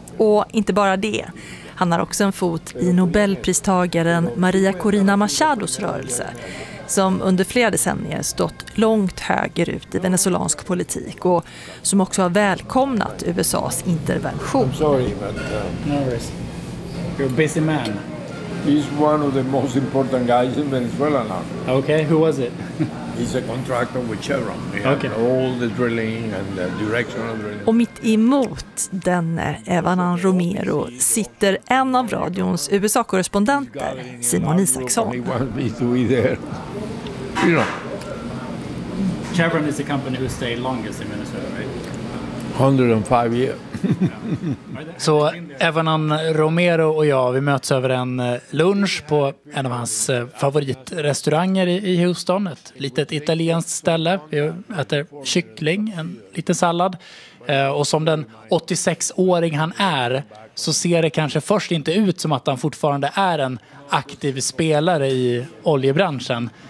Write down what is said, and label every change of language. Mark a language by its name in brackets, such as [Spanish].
[Swedish] Och inte bara det, han har också en fot i Nobelpristagaren Maria Corina Machados rörelse, som under flera decennier stått långt höger ut i venezolansk politik och som också har välkomnat USA:s intervention. [English] I'm sorry, but no worries. You're a busy man. He's one of the most important guys in Venezuela now. Okay, who was it? He's a contractor with Chevron. Okay. All the drilling and the directional drilling. [Swedish] Och mitt emot denne Evanan Romero sitter en av radions USA-korrespondenter, Simon Isaksson. [English] He wants me to be there. You know. Chevron is the company who stayed longest in Venezuela, right? [Swedish] 105 år. Så Evanan Romero och jag, vi möts över en lunch på en av hans favoritrestauranger i Houston. Ett litet italienskt ställe. Vi äter kyckling, en liten sallad. Och som den 86-åring han är så ser det kanske först inte ut som att han fortfarande är en aktiv spelare i oljebranschen.